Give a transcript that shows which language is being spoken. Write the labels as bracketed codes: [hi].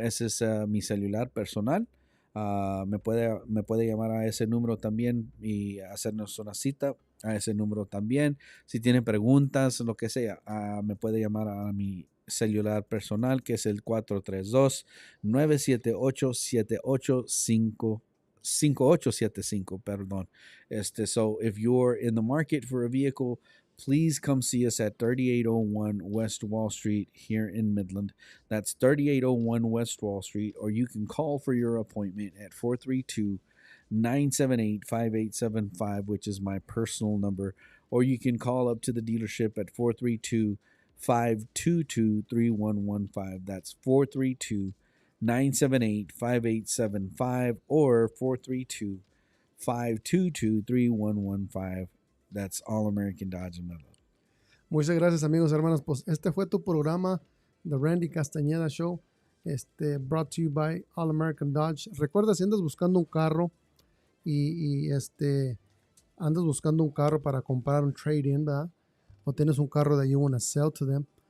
[es] Ese es mi celular personal. Me puede llamar a ese número también y hacernos una cita a ese número también. Si tiene preguntas, lo que sea, me puede llamar a mi celular personal, que es el 432-978-5875. Perdón. [en] So if you're in the market for a vehicle, please come see us at 3801 West Wall Street here in Midland. That's 3801 West Wall Street, or you can call for your appointment at 432-978-5875, which is my personal number, or you can call up to the dealership at 432-522-3115. That's 432-978-5875 or 432-522-3115. That's All American Dodge and Midland. [es] Muchas gracias, amigos y hermanos. Pues este fue tu programa, The Randy Castaneda Show, [en] brought to you by [es] All American Dodge. Recuerda, si andas buscando un carro y andas buscando un carro para comprar un trade-in, ¿verdad? O tienes un carro [en] that you want to sell to them,